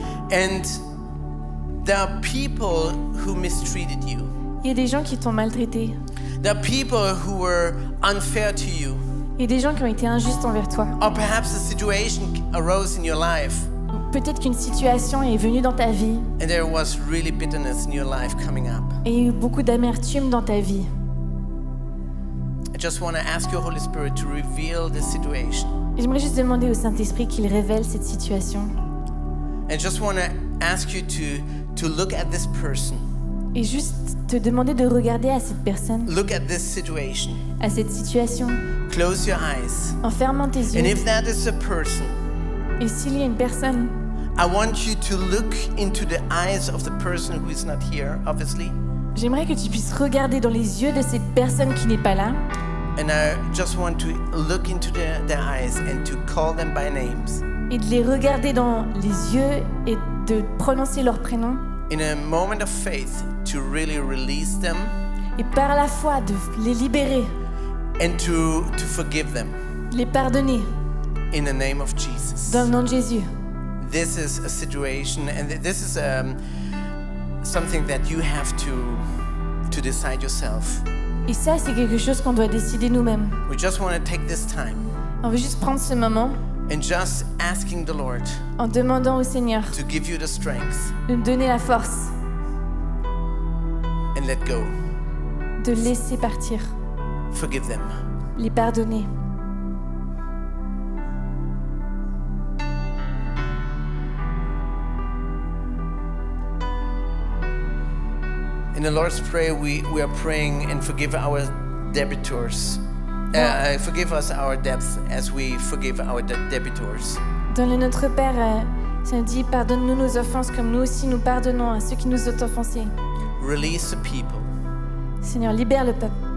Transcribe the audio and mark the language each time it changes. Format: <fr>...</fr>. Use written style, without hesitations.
<en>And there are people who mistreated you.</en> <fr>Il y a des gens qui t'ont maltraité.</fr> <en>There are people who were unfair to you.</en> <fr>Il y a des gens qui ont été injustes envers toi.</fr> <en>Or perhaps a situation arose in your life</en> <fr>Peut-être qu'une situation est venue dans ta vie</fr> <en>and there was really bitterness in your life coming up.</en> <fr>et il y a eu beaucoup d'amertume dans ta vie.</fr> <en>I just want to ask your Holy Spirit to reveal the situation.</en> <fr>J'aimerais juste demander au Saint-Esprit qu'il révèle cette situation.</fr> <en>And just want to ask you to look at this person.</en> <fr>Et juste te demander de regarder à cette personne,</fr> <en>Look at this situation.</en> <fr>à cette situation,</fr> <en>Close your eyes.</en> <fr>en fermant tes</fr> <en>And</en> <fr>yeux.</fr> <en>if that is a person,</en> <fr>Et s'il y a une personne,</fr> <en>I want you to look into the eyes of the person who is not here, obviously.</en> <fr>j'aimerais que tu puisses regarder dans les yeux de cette personne qui n'est pas là.</fr> <en>And I just want to look into their eyes and to call them by names.</en> <fr>Et de les regarder dans les yeux et de prononcer leur prénom.</fr> <en>In a moment of faith, to really release them</en> <fr>Et par la foi, de les libérer,</fr> <en>and to forgive them</en> <fr>de les pardonner.</fr> <en>in the name of Jesus.</en> <fr>Dans le nom de Jésus.</fr> <en>This is a situation, and this is something that you have to decide yourself.</en> <fr>Et ça, c'est quelque chose qu'on doit décider nous-mêmes.</fr> <en>We just want to take this time</en> <fr>On veut juste prendre ce moment</fr> <en>and just asking the Lord</en> <fr>en demandant au Seigneur</fr> <en>to give you the strength</en> <fr>de nous donner la force</fr> <en>and let go.</en> <fr>de laisser partir,</fr> <en>Forgive them.</en> <fr>les pardonner.</fr> <en>In the Lord's Prayer, we are praying and forgive our debtors. Forgive us our debts as we forgive our debtors.</en> <fr>Dans le Notre Père, ça dit pardonne-nous nos offenses comme nous aussi nous pardonnons à ceux qui nous ont offensés.</fr> <en>Release the people.</en> <fr>Seigneur, libère le peuple.</fr>